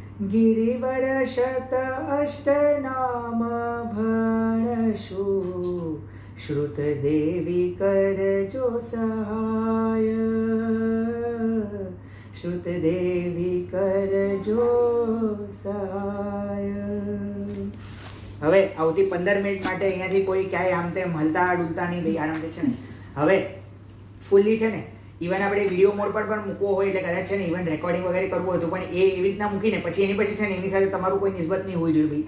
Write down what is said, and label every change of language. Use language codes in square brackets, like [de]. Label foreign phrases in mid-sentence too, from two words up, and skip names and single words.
[gu] ગિરિવર શત અષ્ટનામ ભણશુ શ્રુત દેવી કરજો સહાય શ્રુત દેવી કરજો સહાય. હવે આવતી 15 મિનિટ માટે અહીંયાથી કોઈ ક્યાંય આમ તેમ હલતા ડૂલતા નહીં ભાઈ, આરામથી છે ને. હવે ફૂલ્લી છે ને ઇવન આપણે [en] video mode [gu] પર પણ મૂકવો હોય એટલે કદાચ છે ને ઇવન રેકોર્ડિંગ વગેરે કરવું હતું પણ એ એવી રીતના મૂકીને પછી એની પછી છે ને એની સાથે તમારું કોઈ નિસ્બત નહીં હોવી જોઈએ ભાઈ.